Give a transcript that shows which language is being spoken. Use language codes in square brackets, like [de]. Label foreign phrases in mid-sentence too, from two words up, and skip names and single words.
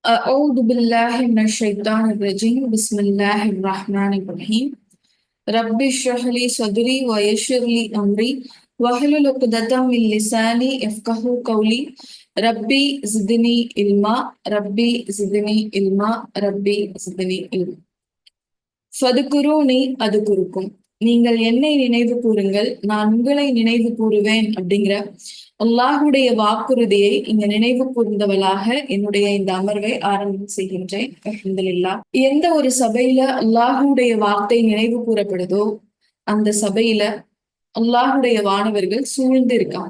[ar] أعوذ بالله من الشيطان الرجيم بسم الله الرحمن الرحيم رب اشرح لي صدري ويسر لي أمري واحلل عقدة من لساني يفقهوا قولي ربي زدني علما ربي زدني علما ربي زدني علما فاذكروني أذكركم. [ta] நீங்கள் என்னை நினைவு கூறுங்கள், நான் உங்களை நினைவு கூறுவேன் அப்படிங்கிற அல்லாஹுடைய வாக்குறுதியை இங்க நினைவு கூர்ந்தவளாக என்னுடைய இந்த அமர்வை ஆரம்பம் செய்கின்றேன். அல்ஹம்துலில்லாஹ். எந்த ஒரு சபையில அல்லாஹுடைய வார்த்தை நினைவு கூறப்படுதோ அந்த சபையில அல்லாஹுடைய வானவர்கள் சூழ்ந்து இருக்காங்க.